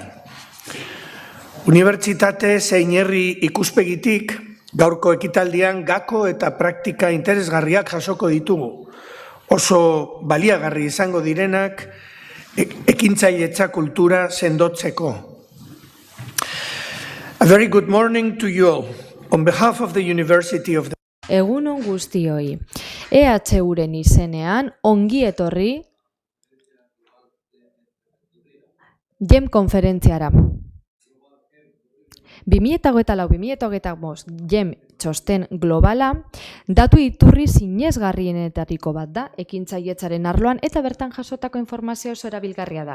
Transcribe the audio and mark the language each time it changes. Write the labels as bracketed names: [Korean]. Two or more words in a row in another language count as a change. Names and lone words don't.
[Basque] Unibertsitate zein herri ikuspegitik, gaurko ekitaldian gako eta praktika interesgarriak jasoko ditugu. Oso baliagarri izango direnak, ekintzailetza kultura sendotzeko. [English] A very good morning to you all. On behalf of the University of the... [Basque] Egunon guztioi. EHUren izenean ongi etorri GEM konferentziara. 2024-2025 GEM txosten globala datu iturri sinesgarrienetariko bat da ekintzailetzaren arloan eta bertan jasotako informazio oso erabilgarria da.